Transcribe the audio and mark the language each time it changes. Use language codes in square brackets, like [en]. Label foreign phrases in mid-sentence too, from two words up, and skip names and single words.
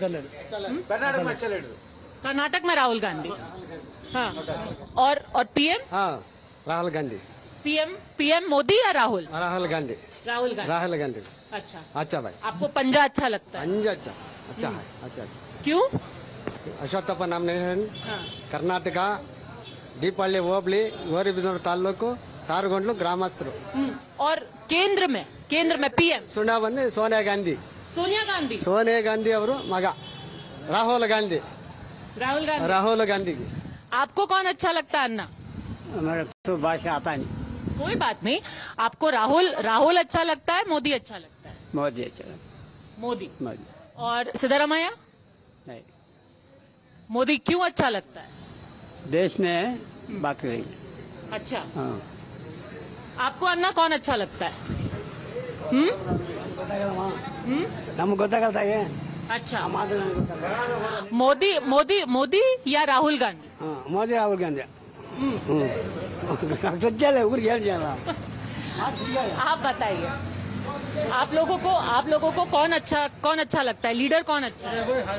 [hi] कर्नाटक में अच्छा लीडर। कर्नाटक में राहुल गांधी। हाँ, और पीएम? हाँ, राहुल गांधी। पीएम मोदी या राहुल? राहुल गांधी। राहुल गांधी। अच्छा भाई। आपको पंजा अच्छा लगता है? पंजा अच्छा है। अच्छा। क्यों? [kn] ಅಶ್ವತ್ಥಪ್ಪ ನಾಮಿನೇಷನ್ ಕರ್ನಾಟಕ ದೀಪಳ್ಳಿ ಹೋಬಳಿ ಗೌರಿಬಿದನೂರು ತಾಲೂಕು ಸಾರಗೊಂಡ್ಲು ಗ್ರಾಮಸ್ಥರು। [hi] और केंद्र में पीएम [kn] ಸುಣ್ಣ ಬಂದು ಸೋನಿಯಾ ಗಾಂಧಿ ಅವರು ಮಗ ರಾಹುಲ್ ಗಾಂಧಿ। [hi] आपको कौन अच्छा लगता है अन्ना? हमारे तो भाषा आता नहीं। कोई बात नहीं, आपको राहुल अच्छा लगता है, मोदी अच्छा लगता है? मोदी अच्छा लगता। मोदी। और सिद्धरामैया? नहीं। मोदी क्यों अच्छा लगता है? देश में बात करेंगे। अच्छा। हाँ। आपको अन्ना कौन अच्छा लगता है? [kn] ನಮ್ಗೆ ಗೊತ್ತಾಗಲ್ತಾ ಇದೆ। [hi] अच्छा, मोदी या राहुल गांधी? मोदी राहुल गांधी। आप बताइए, आप लोगों को कौन अच्छा लगता है, लीडर कौन अच्छा है?